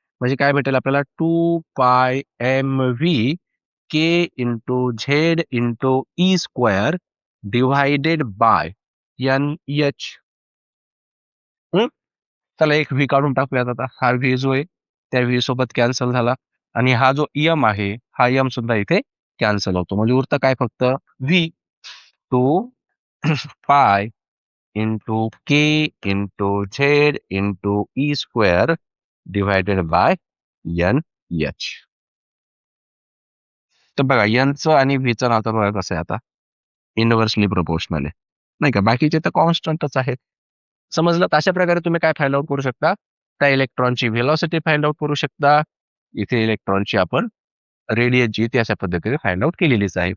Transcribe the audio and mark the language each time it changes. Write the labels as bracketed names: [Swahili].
[Marathi] म्हणजे काय भेटेल आपल्याला [English] 2 pi mv K into Z into E square divided by N H. [Marathi] चला एक व्ही काढून टाकूयात, आता हा व्ही जो आहे त्या व्ही सोबत कॅन्सल झाला आणि हा जो यम आहे हा यम सुद्धा इथे कॅन्सल होतो, म्हणजे उरतं काय फक्त V. [English] 2 pi into K into Z into E square divided by N H. [Marathi] तर बघा एनचं आणि व्हीचं नातं बघा कसं आहे आता, इनव्हर्सली प्रोपोर्शनल आहे नाही का, बाकीचे तर कॉन्स्टंटच आहेत. समजलं, तर अशा प्रकारे तुम्ही काय फाइंड आउट करू शकता, त्या इलेक्ट्रॉनची व्हेलॉसिटी फाइंड आउट करू शकता. इथे इलेक्ट्रॉनची आपण रेडियस जी ती अशा पद्धतीने फाइंड आउट केलेलीच आहे.